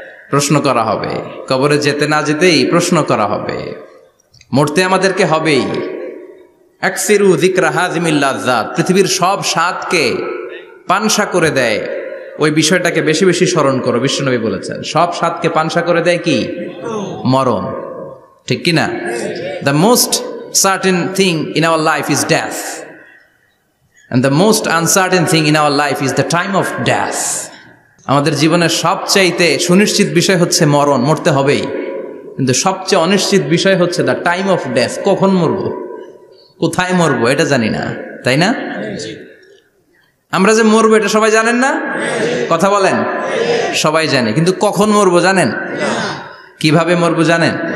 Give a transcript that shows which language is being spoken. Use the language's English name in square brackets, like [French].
[Bangla] প্রশ্ন করা হবে, কবরে যেতে না যেতেই প্রশ্ন করা হবে, মরতে আমাদেরকে হবেই। [Arabic] আকসিরু যিকরা হাযিমিল লাযযাত। [Bangla] পৃথিবীর সব স্বাদকে পানসা করে দেয় ওই বিষয়টাকে বেশি বেশি স্মরণ করো। বিশ্বনবী বলেছেন সব স্বাদকে পানসা করে দেয় কি? মরণ, ঠিক কি না? [English] The most certain thing in our life is death, and the most uncertain thing in our life is the time of death. [Bangla] আমাদের জীবনের সবচাইতে সুনিশ্চিত বিষয় হচ্ছে মরণ, মরতে হবেই। কিন্তু সবচেয়ে অনিশ্চিত বিষয় হচ্ছে [English] The time of death. [Bangla] কখন মরবো, কোথায় মরবো এটা জানি না, তাই না? আমরা যে মরবো এটা সবাই জানেন না? কথা বলেন। সবাই জানে, কিন্তু কখন মরবো জানেন? কিভাবে মরবো জানেন?